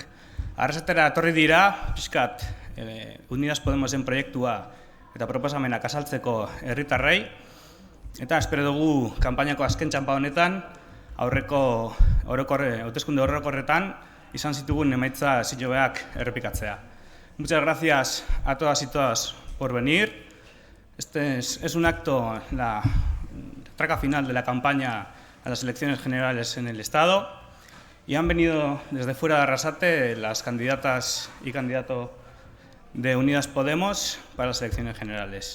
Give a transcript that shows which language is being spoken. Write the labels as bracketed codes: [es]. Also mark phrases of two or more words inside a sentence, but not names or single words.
[eu] Arrasatera etorri dira, pixkat, Unidas Podemosen proiektua eta proposamenak azaltzeko herritarrei, eta espero dugu kanpainako azken txanpa honetan, aurreko hauteskunde orokorretan izan zitugun emaitza zillobeak errepikatzea. [es] Muchas gracias a todas y todas por venir. Este es un acto, la traca final de la campaña a las elecciones generales en el Estado, y han venido desde fuera de Arrasate las candidatas y candidato de Unidas Podemos para las elecciones generales.